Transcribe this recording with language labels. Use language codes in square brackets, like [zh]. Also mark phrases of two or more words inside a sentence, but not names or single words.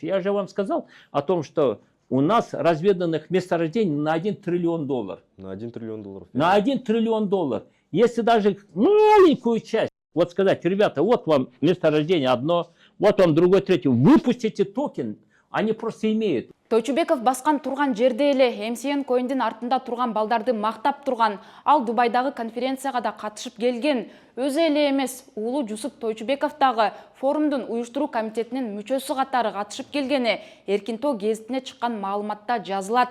[ru] Я же вам сказал о том, что у нас разведанных месторождений на 1 триллион долларов. На 1 триллион долларов. На 1 триллион долларов. Если даже маленькую часть, вот сказать, ребята, вот вам месторождение одно, вот вам другое, третье, выпустите токен, они просто имеют. [ky] Тойчубеков баскан турган жерде эле MCN Coin'дин артында турган балдарды мактап турган. Ал Дубайдагы конференцияга да катышып келген. Өзү эле эмес, уулу Жусуп Тойчубеков дагы форумдун уюштуруу комитетинин мүчөсү катары катышып келгени Эркинтоо гезитине чыккан маалыматта жазылат.